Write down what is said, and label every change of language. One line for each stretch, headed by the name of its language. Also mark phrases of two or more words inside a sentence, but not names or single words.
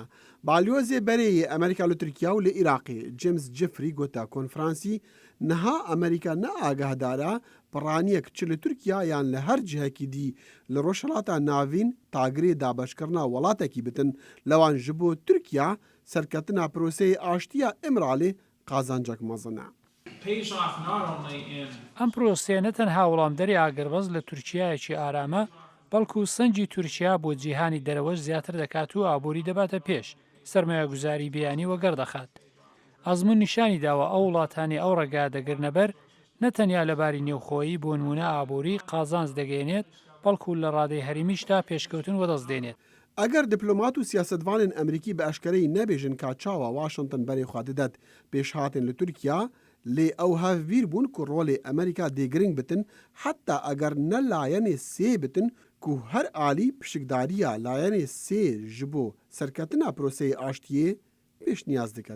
Kurdish: Balyozê berê Amerîka li Tirkiye û li Iraqê James Jeffrey gota konferansî niha Amerîka ne agahdara piraniyek çi li Tirkiye yan li her cihekî dî li rojhilata navîn tagirê dabeşkirina welatekî bitin lewan ji bo Tirkiye serketina proseyê aştiya İmralê qazancek mezin e.
Central Kurdish: ئەم پرۆسەیە نە تەنها وەڵامدەری ئاگربەز لە تورکیایەکی ئارامە بەڵکو سەنجی تورکیا بۆ جیهانی دەرەوەش زیاتر دەکات و ئابووری دەباتە پێش سەرمایە گوزاری بیانی وەگەردەخات. ئەزمون نیشانی داوە ئەو وڵاتانی ئەو ڕێگا دەگرنەبەر نەتەنیا لەباری نێوخۆیی بۆ نمونە ئابووری قازانج دەگەێنێت بەڵکو لە ڕادەی هەریمیشدا پێشکەوتن وەدەست
Kurdish: Eger diplomat û siyasetvanên Emerîkî bi eşkereyî nebêjin ka çawa Washington berê xwe didet pêşhatên li Tirkiye lê ew hevbîr bûn ku rolê Amerîka dêgiring bitin heta eger ne layenê sê bitin ku her alî pişikdariya layenê sê ji bo serketina proseyê aştiyê pêşniyaz diket.